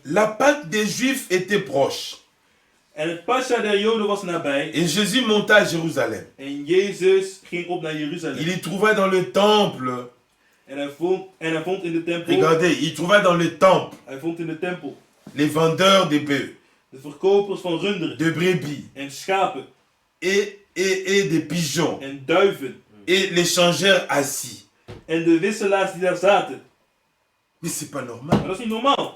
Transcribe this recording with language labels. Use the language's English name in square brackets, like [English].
[French] La Pâque des Juifs était proche. [Dutch] En het Pascha der Joden was nabij. [French] Et Jésus monta à Jérusalem. [Dutch] En Jezus ging op naar Jeruzalem. [French] Il y trouva dans le temple. [Dutch] En hij vond in de tempel. [French] Regardez, il trouva dans le temple [Dutch] Hij vond in de tempel [French] les vendeurs de bœufs, [Dutch] de verkopers van runderen. [French] de brebis [Dutch] En schapen. [French] et des pigeons. [Dutch] En duiven. [French] Et les changeurs assis. [Dutch] En de wisselaars die daar zaten. [French] Mais c'est pas normal. [Dutch] Maar dat is niet normaal.